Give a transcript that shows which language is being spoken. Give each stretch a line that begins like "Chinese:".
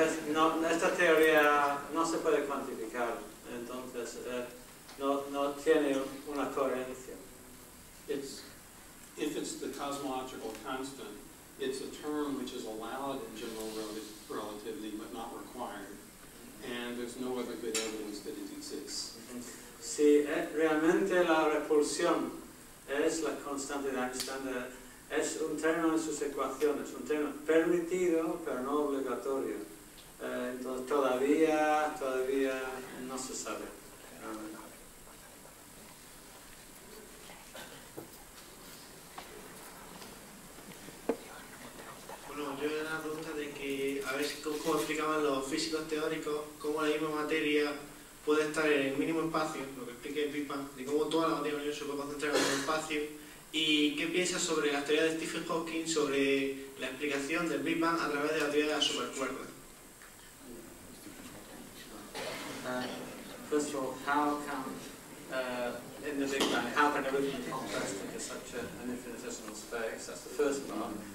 Spanish: No, esta teoría no se puede cuantificar, entonces no tiene una coherencia.
English: If it's the cosmological constant, it's a term which is allowed in general relativity but not required, and there's no other good evidence that it exists.
Spanish: Si realmente la repulsión es la constante de Einstein, es un término en sus ecuaciones, un término permitido pero no obligatorio. Entonces todavía no se sabe. Bueno, yo era la pregunta de que, a ver cómo explicaban los físicos teóricos cómo la misma materia puede estar en el mínimo espacio, lo que explica el Big Bang, de cómo toda la materia del universo se puede concentrar en el mismo espacio, y qué piensas sobre las teorías de Stephen Hawking sobre la explicación del Big Bang a través de la teoría de las supercuerdas.
English: First of all, how can, in the Big Bang, how can everything be compressed into such an infinitesimal space? That's the first part.